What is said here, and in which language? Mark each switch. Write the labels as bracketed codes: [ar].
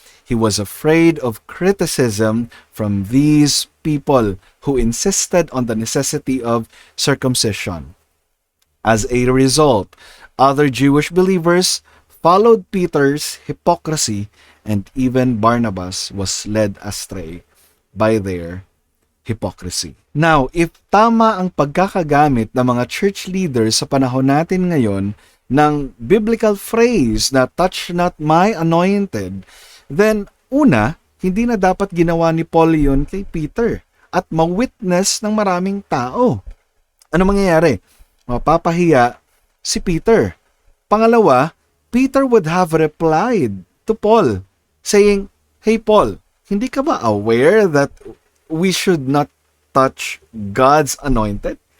[en] He was afraid of criticism from these people who insisted on the necessity of circumcision. As a result, other Jewish believers followed Peter's hypocrisy, and even Barnabas was led astray by their hypocrisy. [tl] Now, if tama ang pagkakagamit ng mga church leaders sa panahon natin ngayon ng biblical phrase na touch not my anointed, then una, hindi na dapat ginawa ni Paul yun kay Peter at ma-witness ng maraming tao. Ano mangyayari? [en] Mapapahiya si Peter. Pangalawa, Peter would have replied to Paul saying, "Hey Paul, hindi ka ba aware that we should not touch God's anointed?"